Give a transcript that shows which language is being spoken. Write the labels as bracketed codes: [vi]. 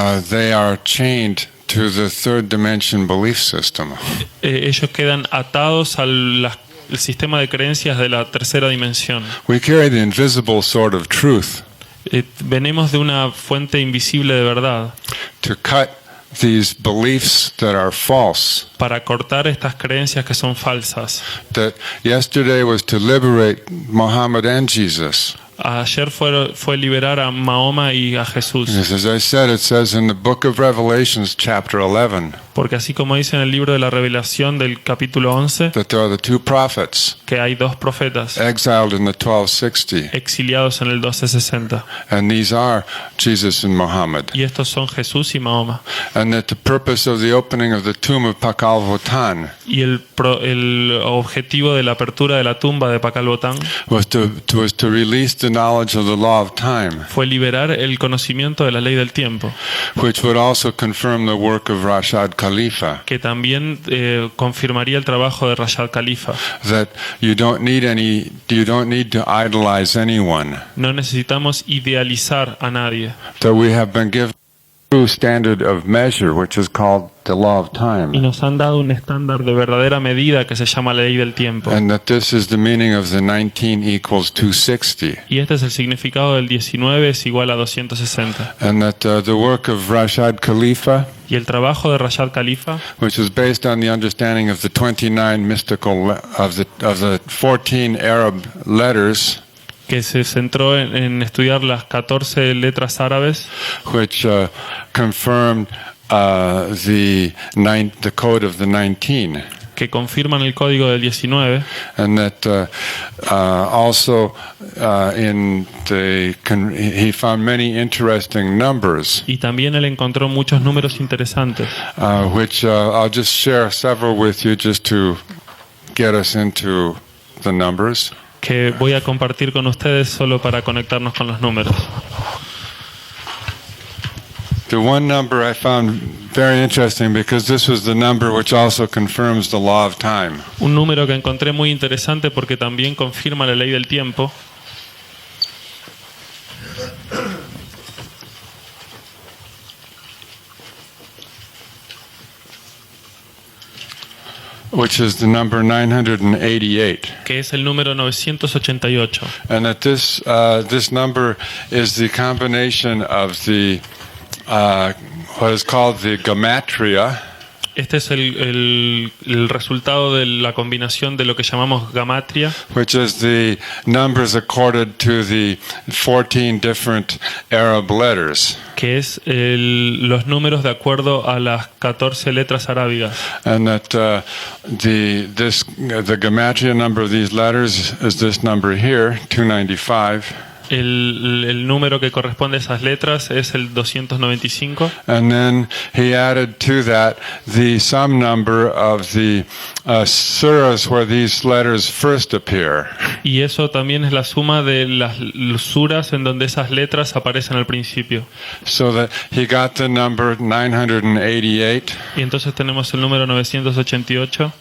[en] they are chained to the third dimension belief system. [es] Ellos quedan atados al sistema de creencias de la tercera dimensión. [en] We carry the invisible sword of truth [es] Venimos de una fuente invisible de verdad [en] to cut these beliefs that are false. [es] para cortar estas creencias que son falsas. [en] That yesterday was to liberate Muhammad and Jesus. [es] Ayer fue liberar a Mahoma y a Jesús. [en] Yes, as I said, it says in the book of Revelations, chapter 11, [es] Porque así como dice en el libro de la Revelación del capítulo 11, [en] that there are the two prophets [es] que hay dos profetas [en] exiled in the 1260, [es] exiliados en el 1260. [en] and these are Jesus and Muhammad. [es] Y estos son Jesús y Mahoma. [en] And that the purpose of the opening of the tomb of Pakal Votan [es] Y el objetivo de la apertura de la tumba de Pakal Botán [en] was to release the knowledge of the law of time, [es] fue liberar el conocimiento de la ley del tiempo, [en] which would also confirm the work of Rashad Khalifa, [es] que también confirmaría el trabajo de Rashad Khalifa. [en] that you don't need to idolize anyone, [es] No necesitamos idealizar a nadie, [en] that we have been given a true standard of measure, which is called the law of [es] y [en] time, [es] nos han dado un estándar de verdadera medida que se llama la ley del tiempo. [en] and that this is the meaning of the 19 equals 260, [es] Y este es el significado del 19 es igual a 260. [en] and that the work of Rashad Khalifa, [es] Y el trabajo de Rashad Khalifa, [en] which is based on the understanding of the 29 mystical of the 14 Arab letters, [es] que se centró en estudiar las 14 letras árabes, [en] which confirmed the code of the 19, [es] que confirman el código del 19, [en] and that also he found many interesting numbers, [es] y también él encontró muchos números interesantes, [en] which I'll just share several with you just to get us into the numbers. [es] que voy a compartir con ustedes solo para conectarnos con los números. [en] The one number I found very interesting because this was the number which also confirms the law of time. [es] Un número que encontré muy interesante porque también confirma la ley del tiempo, [en] Which is the number 988, [es] que es el número 988. [en] and that this number is the combination of the what is called the gematria [es] Este es el resultado de la combinación de lo que llamamos gamatria, [en] which is the numbers accorded to the 14 different Arab letters. [es] que es los números de acuerdo a las 14 letras arábigas. [en] And that the gematria number of these letters is this number here, 295. [es] El número que corresponde a esas letras es el 295. [en] And then he added to that the sum number of the surahs where these letters first appear. [es] Y eso también es la suma de las suras en donde esas letras aparecen al principio. [en] So that he got the number 988, [es] Y entonces tenemos el número 988,